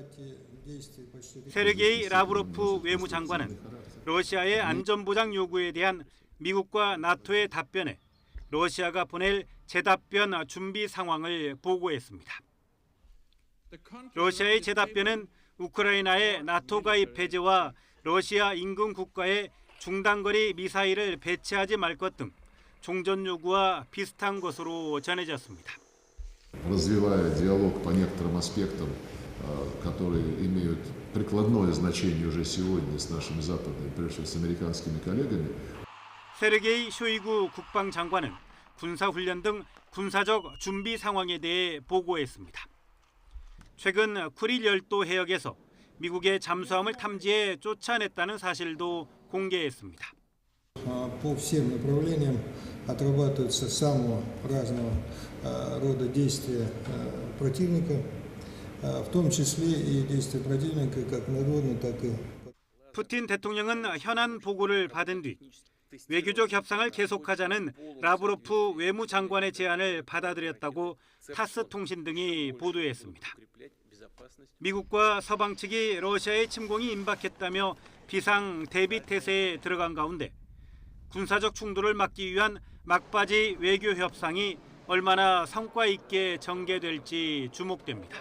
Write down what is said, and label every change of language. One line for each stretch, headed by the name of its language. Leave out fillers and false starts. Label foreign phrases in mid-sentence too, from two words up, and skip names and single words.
Korean: 세르게이 라브로프 외무장관은 러시아의 안전보장 요구에 대한 미국과 나토의 답변에 러시아가 보낼 재답변 준비 상황을 보고했습니다. 러시아의 재답변은 우크라이나의 나토 가입 해제와 러시아 인근 국가에 중단거리 미사일을 배치하지 말 것 등 종전 요구와 비슷한 것으로 전해졌습니다.
Russian: Развивая диалог по некоторым аспектам, которые имеют прикладное значение уже сегодня с нашими западными, прежде всего с американскими коллегами.
Korean: 세르게이 쇼이구 국방장관은 군사훈련 등 군사적 준비 상황에 대해 보고했습니다. 최근 쿠릴 열도 해역에서 미국의 잠수함을 탐지해 쫓아냈다는 사실도 공개했습니다.
Russian: По всем направлениям отрабатываются самого разного рода действия противника, в том числе и действия противника как надводные, так и.
Korean: 푸틴 대통령은 현안 보고를 받은 뒤 외교적 협상을 계속하자는 라브로프 외무장관의 제안을 받아들였다고 타스 통신 등이 보도했습니다. 미국과 서방 측이 러시아의 침공이 임박했다며 비상 대비 태세에 들어간 가운데 군사적 충돌을 막기 위한 막바지 외교 협상이 얼마나 성과 있게 전개될지 주목됩니다.